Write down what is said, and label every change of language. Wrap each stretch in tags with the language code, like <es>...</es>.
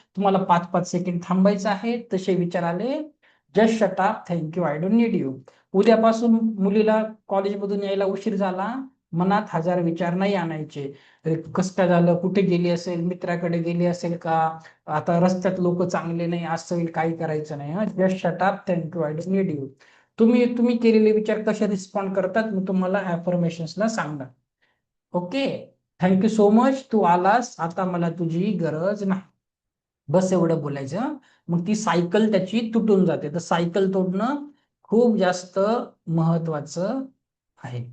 <mr>तुम्हाला 5-5 सेकंड थांबायचं आहे. तसे विचार आले,</mr> <en>Just shut up, thank you, I don't need you.</en> <mr>उद्यापासून मुलीला कॉलेजमधून यायला उशीर झाला, मनात 1000 विचार नाही आणायचे. कसं काय झालं, कुठे गेली असेल, मित्राकडे गेली असेल का, आता रस्त्यात लोक चांगले नाही असेल, काही करायचं नाही.</mr> <en>Just shut up, thank you, I don't need you.</en> <mr>तुम्ही तुम्ही केलेले विचार कसे रिस्पॉन्ड करतात, मी तुम्हाला अफर्मेशन्सला सांगणार. ओके, थँक्यू सो मच, तू आलास, आता मला तुझी गरज नाही. बस एवढं बोलायचं. मग ती सायकल त्याची तुटून जाते. तर सायकल तोडणं खूप जास्त महत्वाचं आहे.</mr>